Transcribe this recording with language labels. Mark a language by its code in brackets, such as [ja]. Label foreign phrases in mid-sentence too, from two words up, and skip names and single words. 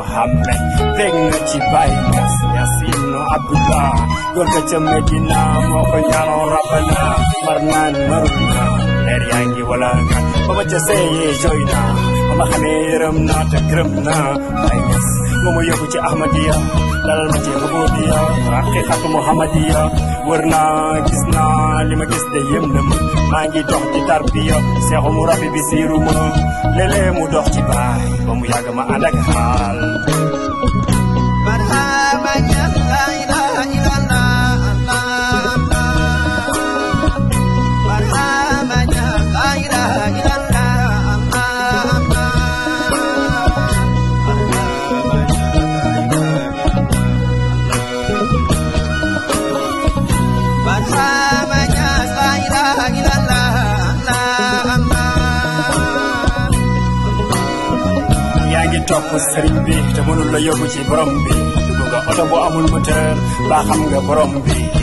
[wo] Muhammad, bég na ci Baye Niass, Niass ibnu Abdullah, góor ga ca Medina, moo ko ñaanoo Rabbana, mar naan marul na, leer yaa ngi wala nga, ba ma ca seeyee jooy na, ba ma xamee yërëm na te gërëm na, Baye Niass, moo ma yóbbu ci Ahmadiya, dalal ma ci Rububiya, [ar] حقيقة محمدية, [wo] wër naa, gis naa, li ma gis de yem na ma, maa ngi dox ci tarbiya, seexu mu rabbi bi siiru ma, léeg-léeg mu dox ci Baay, ba mu yàgg Sama ada hal. [ar] مرحبا يا لا إله إلا الله، الله، الله. مرحبا يا لا إله إلا الله، الله، الله. مرحبا يا لا إله إلا الله. Barhama Niass, لا إله إلا الله، الله، الله. [wo] Yaa ngi topp sëriñ bi, te mënul la yóbbu ci borom bi. Dugg nga oto bu amul moteur, ba xam nga borom bi.